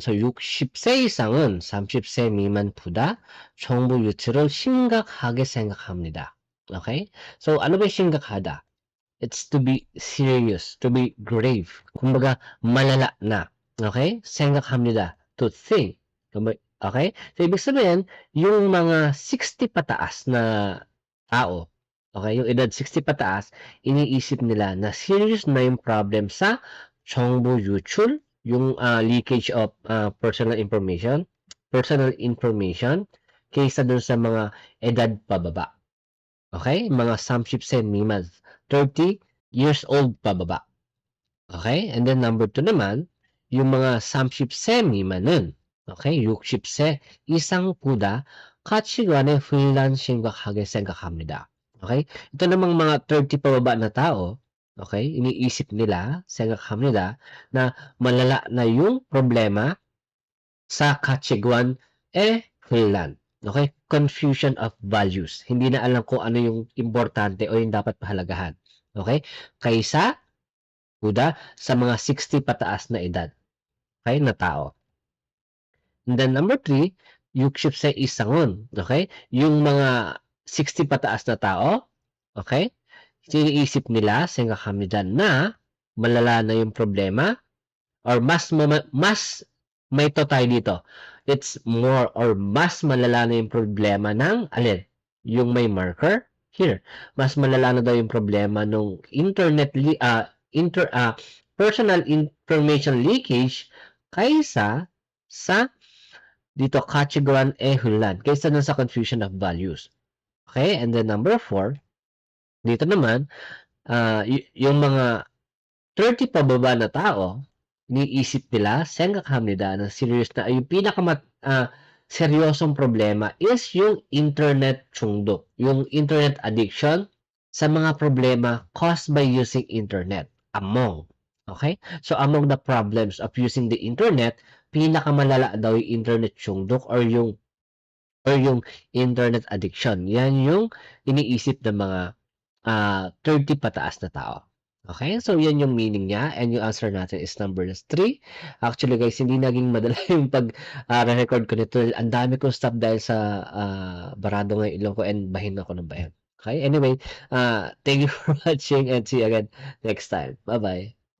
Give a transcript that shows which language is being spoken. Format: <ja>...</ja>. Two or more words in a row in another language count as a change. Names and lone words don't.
<en>So,</en> <ko>60세 이상은 30세 미만보다 정보 유출을 심각하게 생각합니다.</ko> <tl>Okay? So, ano ba yung 심각하다?</tl> <en>It's to be serious, to be grave.</en> <tl>Kumbaga, malala na.</tl> <ko>Okay? 생각합니다.</ko> <en>To think. Okay? So,</en> <tl>ibig sabihin, yung mga 60 pataas na tao, okay, yung edad 60 pataas, iniisip nila na serious na yung problem sa</tl> <ko>정보 유출,</ko> <tl>yung</tl> <en>leakage of personal information,</en> <tl>kaysa dun sa mga edad pababa. Okay? Mga</tl> <ko>30세 미만,</ko> <tl>30</tl> <en>years old</en> <tl>pababa.</tl> <ko>Okay?</ko> <en>And then number 2</en> <tl>naman, yung mga</tl> <ko>30세 미만은, okay, 60세 이상보다 가치관에 혼란 심각하게 생각합니다.</ko> <en>Okay?</en> <tl>Ito namang mga 30 pababa na tao, okay, iniisip nila, 생각합니다, na malala na yung problema sa</tl> <ko>가치관 혼란.</ko> <en>Okay? Confusion of values.</en> <tl>Hindi na alam kung ano yung importante o yung dapat pahalagahan.</tl> <en>Okay?</en> <tl>Kaysa sa mga 60 pataas na edad. Okay? Na tao.</tl> <en>And then number 3,</en> <ko>60세 이상은.</ko> <en>Okay?</en> <tl>Yung mga 60 pataas na tao, okay? Siniisip nila, 생각합니다 na malala na yung problema or mas may to tayo dito.</tl> <en>It's more</en> <tl>or mas malala na yung problema ng alin? Yung may marker here. Mas malala na daw yung problema nung</tl> <en>personal information leakage</en> <tl>kaysa sa dito kategoran hulan kaysa dun sa</tl> <en>confusion of values. Okay? And then number 4,</en> <tl>dito naman yung mga 30 pababa na tao, iniisip nila, 생각합니다, na serious na yung seryosong problema is yung</tl> <ko>internet 중독,</ko> <tl>yung</tl> <en>internet addiction</en> <tl>sa mga problema</tl> <en>caused by using internet. Okay? So, among the problems of using the internet,</en> <tl>pinakamalala daw yung</tl> <ko>internet 중독</ko> <tl>or yung or yung</tl> <en>internet addiction.</en> <tl>Yan yung iniisip ng mga 30 pataas na tao.</tl> <en>Okay?</en> <tl>So, yan yung meaning niya and yung answer natin is number 3.</tl> <en>Actually guys,</en> <tl>hindi naging madala yung record ko nito. Ang dami kong stop dahil sa barado ng ilong ko and bahin ako ng bahin.</tl> <en>Okay? Anyway, thank you for watching and see you again next time. Bye-bye.</en>